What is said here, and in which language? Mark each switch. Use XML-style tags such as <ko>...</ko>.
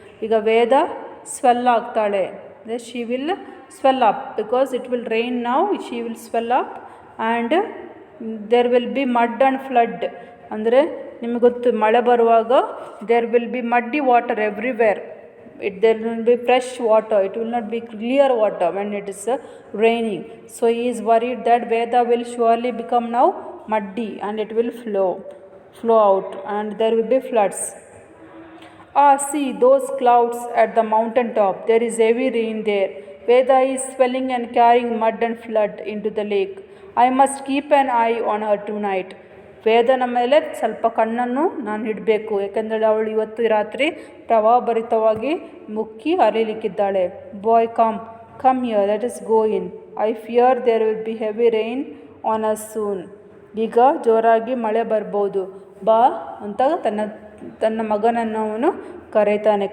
<kn>ಈಗ ವೇದ ಸ್ವೆಲ್ ಆಗ್ತಾಳೆ.</kn> <en>She will swell up because it will rain now. She will swell up and there will be mud and flood.</en> <kn>ಅಂದರೆ ನಿಮಗೆ ಗೊತ್ತು, ಮಳೆ ಬರುವಾಗ</kn> <en>There will be muddy water everywhere. there will be fresh water. It will not be clear water when it is raining. So he is worried that Veda will surely become now muddy and it will flow out and there will be floods. See those clouds at the mountain top. There is heavy rain there. Veda is swelling and carrying mud and flood into the lake. I must keep an eye on her tonight.</en> <kn>ವೇದನ ಮೇಲೆ ಸ್ವಲ್ಪ ಕಣ್ಣನ್ನು ನಾನು ಇಡಬೇಕು, ಯಾಕೆಂದರೆ ಅವಳು ಇವತ್ತು ರಾತ್ರಿ ಪ್ರವಾಹಭರಿತವಾಗಿ ಮುಕ್ಕಿ ಹರಿಲಿಕ್ಕಿದ್ದಾಳೆ.</kn> <en>Boy come here, let us go in. I fear there will be heavy rain on us soon.</en> <kn>ಈಗ ಜೋರಾಗಿ ಮಳೆ ಬರ್ಬೋದು, ಬಾ ಅಂತ ತನ್ನ ಮಗನನ್ನು ಅವನು ಕರೀತಾನೆ.</kn>